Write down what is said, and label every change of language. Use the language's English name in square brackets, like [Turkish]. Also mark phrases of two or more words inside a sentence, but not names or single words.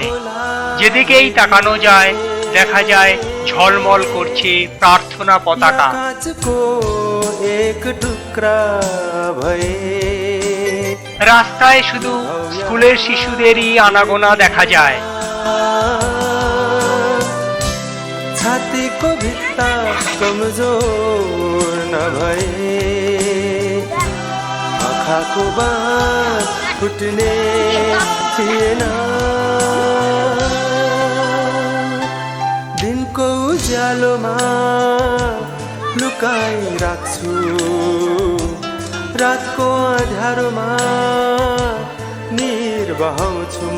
[Bangla] যেদিকেই তাকানো যায় দেখা যায় ঝলমল করছে প্রার্থনা পতাকা। রাস্তায় শুধু স্কুলের শিশুদেরই আনাগোনা দেখা যায়। [Nepali] छातीको भित्ता कमजोर नभए, आँखाको बाँध फुट्ने थिएन। दिनको उज्यालोमा लुकाई राख्छु, रातको अँध्यारोमा निर्बहाउँछु म।